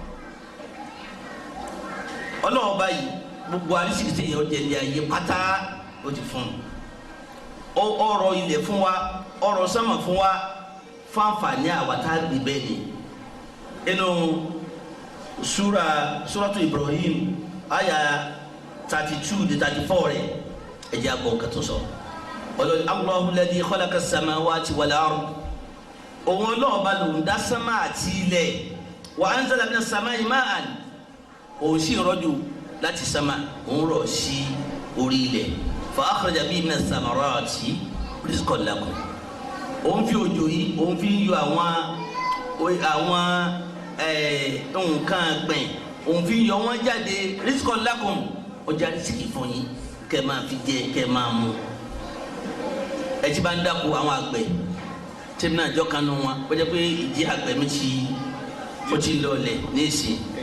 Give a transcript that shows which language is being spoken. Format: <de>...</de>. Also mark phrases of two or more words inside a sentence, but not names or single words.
<yo>ọlọ́wọ́ báyìí gbogbo àrísìkì tí èèyàn jẹ ní ayé pátá ó ti fún un ọrọ̀ ilẹ̀ fún wa ọrọ̀ sánmà fún wa fáǹfààní àwàtá gbígbẹ́ ni inú suratu Ibrahim aya 32 de 34 rẹ̀ ẹ̀jẹ̀ àgbọ̀ kẹtù sọ ọlọ́ni</yo> <ar>الله الذي خلق السماوات والأرض</ar> <yo>òun ọlọ́ọ̀ba ló ń dá sánmà àti ilẹ̀ wa</yo> <ar>أنزل من السماء ماء</ar> <yo>òun sì rọ̀jò láti sánmà òun rọ̀ sí orí ilẹ̀</yo> <ar>فأخرج به من الثمرات رزقا لكم</ar> <yo>òun fi òjò yìí òun fi yọ àwọn nǹkan gbìn òun fi yọ wọn jáde</yo> <ar>رزقا لكم</ar> <yo>ọjà rìsíkì fún yín kẹ́ máa fi jẹ kẹ́ máa mú ẹ ti bá ń dáko àwọn àgbẹ̀ tẹ́mi náà jọ́ kanú wọn wọ́n jẹ́ pé ìdí àgbẹ̀ mi ó ti lọlẹ̀ ní ìsìn</yo>